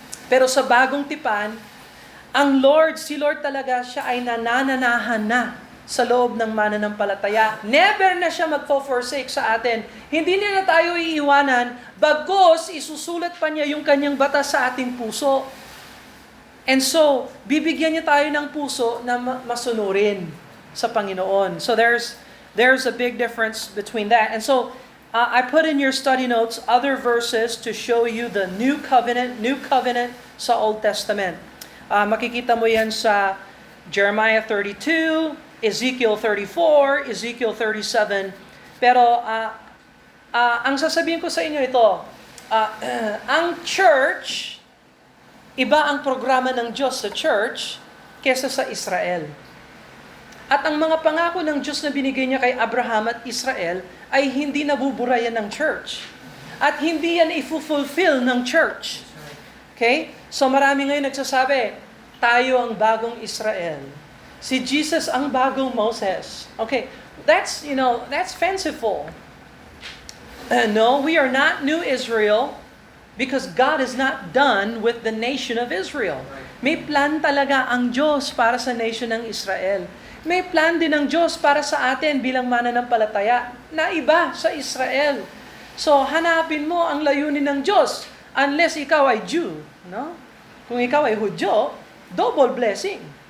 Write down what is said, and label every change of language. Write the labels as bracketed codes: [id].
[tl] Pero sa Bagong Tipan, si Lord talaga, siya ay nanananahan na sa loob ng mananampalataya. Never na siya magfo-forsake sa atin. Hindi niya na tayo iiwanan, bagos isusulat pa niya yung kanyang batas sa ating puso. And so, bibigyan niya tayo ng puso na masunurin sa Panginoon. [en] So there's a big difference between that. And so, I put in your study notes other verses to show you the new covenant [tl] sa Old Testament. Makikita mo yan sa Jeremiah 32, Ezekiel 34, Ezekiel 37. Pero ang sasabihin ko sa inyo ito, ang church, iba ang programa ng Diyos sa church kesa sa Israel. At ang mga pangako ng Diyos na binigay niya kay Abraham at Israel ay hindi nabubura yan ng church. At hindi yan i-fulfill ng church. Okay? So marami ngayon nagsasabi, tayo ang bagong Israel. Si Jesus ang bagong Moses. [en] Okay, that's fanciful. No, we are not new Israel because God is not done with the nation of Israel. [tl] May plan talaga ang Diyos para sa nation ng Israel. May plan din ng Diyos para sa atin bilang mananampalataya na iba sa Israel. So, hanapin mo ang layunin ng Diyos unless ikaw ay Jew. No? Kung ikaw ay Hudyo, double blessing.